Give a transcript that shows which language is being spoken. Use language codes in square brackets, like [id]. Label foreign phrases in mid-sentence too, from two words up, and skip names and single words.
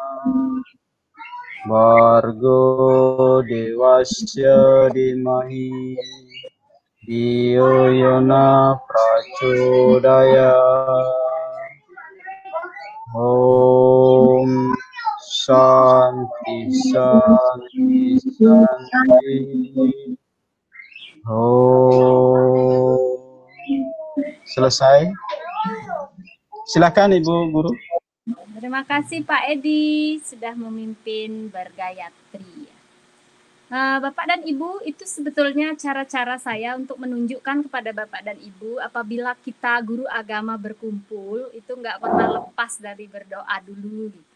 [sa] भर्गो देवस्य धीमहि धियो यो नः प्रचोदयात्. ॐ शान्तिः शान्तिः शान्तिः. [id] Selesai. Silakan Ibu Guru. Terima kasih Pak Edi sudah memimpin bergayatri. Bapak dan Ibu, itu sebetulnya cara-cara saya untuk menunjukkan kepada Bapak dan Ibu apabila kita guru agama berkumpul itu nggak pernah lepas dari berdoa dulu gitu.